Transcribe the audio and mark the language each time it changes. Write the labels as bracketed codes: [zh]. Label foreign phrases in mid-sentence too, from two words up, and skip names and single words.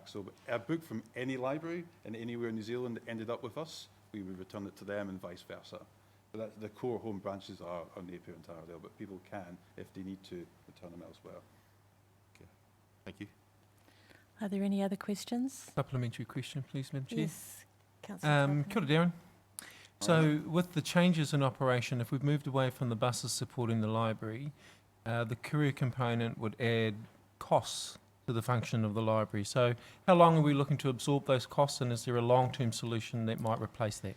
[en] So a book from any library and anywhere in New Zealand that ended up with us, we would return it to them and vice versa. So that the core home branches are Napier and Taradale, but people can, if they need to, return them elsewhere. Okay. Thank you. Are there any other questions? Supplementary question, please, Madam Chair. Yes, Councillor. [mi] Kia ora, Darren. [en] So with the changes in operation, if we've moved away from the buses supporting the library, the courier component would add costs to the function of the library. So how long are we looking to absorb those costs, and is there a long-term solution that might replace that?